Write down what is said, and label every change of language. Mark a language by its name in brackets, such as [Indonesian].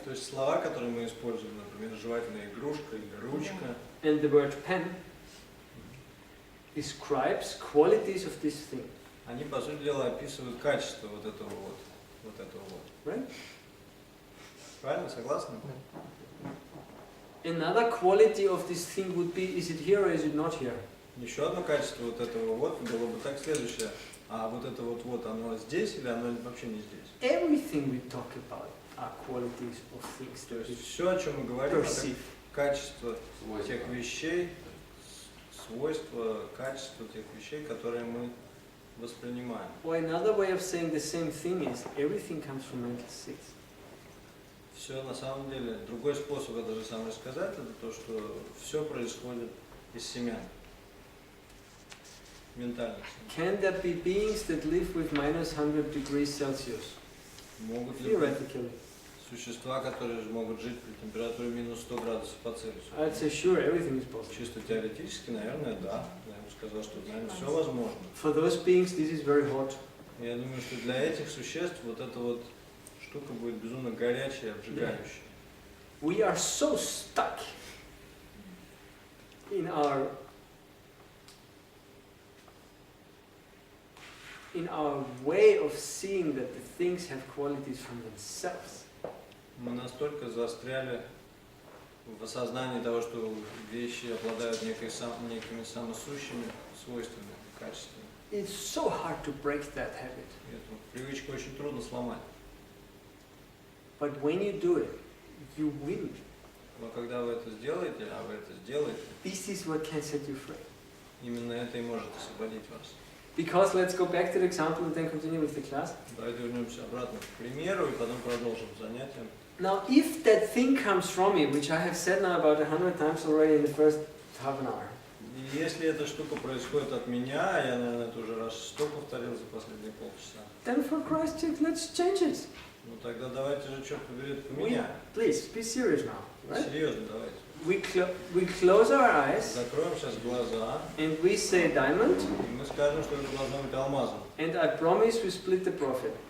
[Russian] То есть слова, которые мы используем, например, жевательная игрушка или ручка, [English] and the word pen describes qualities of this thing, [Russian] они, по сути дела, описывают качество вот этого вот. [English] right? [Russian] Правильно? Согласны? [English] Another quality of this thing would be, is it here or is it not here? [Russian] Еще одно качество вот этого вот было бы так следующее. А вот это вот оно здесь или оно вообще не здесь? [English] Everything we talk about are qualities of things [Russian] То [English] that we [Russian] есть все, о чем мы говорим, это [English] perceive. [Russian] качество тех вещей, свойства, качество тех вещей, которые мы воспринимаем. [English] Or another way of saying the same thing is everything comes from mental states. [Russian] Все на самом деле, другой способ это же самое сказать, это то, что все происходит из семян. Ментальных семян. [English] Can there be beings that live with minus 100 degrees Celsius? [Russian] Могут ли быть [English] Theoretically. [Russian] существа, которые могут жить при температуре минус 100 градусов по Цельсию? [English] I'd say sure, everything is possible. [Russian] Чисто теоретически, наверное, да. Я бы сказал, что, наверное, все возможно. [English] For those beings, this is very hot. [Russian] Я думаю, что для этих существ вот эта вот штука будет безумно горячая, обжигающая. [English] We are so stuck in our way of seeing that the things have qualities from themselves. [Russian] Мы настолько застряли в осознании того, что вещи обладают некими самосущими свойствами, качествами. [English] It's so hard to break that habit. [Russian] И эту привычку очень трудно сломать. [English] But when you do it, you win. [Russian] Но когда вы это сделаете, а вы это сделаете, [English] This is what can set you free. [Russian] именно это и может освободить вас. [English] Because let's go back to the example and then continue with the class. [Russian] Давайте вернемся обратно к примеру и потом продолжим занятие. [English] Now, if that thing comes from me, which I have said now about 100 times already in the first half an hour, [Russian] И если эта штука происходит от меня, я, наверное, это уже раз 100 повторил за последние полчаса, [English] then for Christ's sake, let's change it. [Russian] ну тогда давайте же, черт побери, это поменяем. [English] Please, be serious now. Right? [Russian] Серьезно, давайте. [English] We close our eyes [Russian] Закроем сейчас глаза, [English] and we say diamond, [Russian] и мы скажем, что это должно быть алмазом. [English] and I promise we split the profit.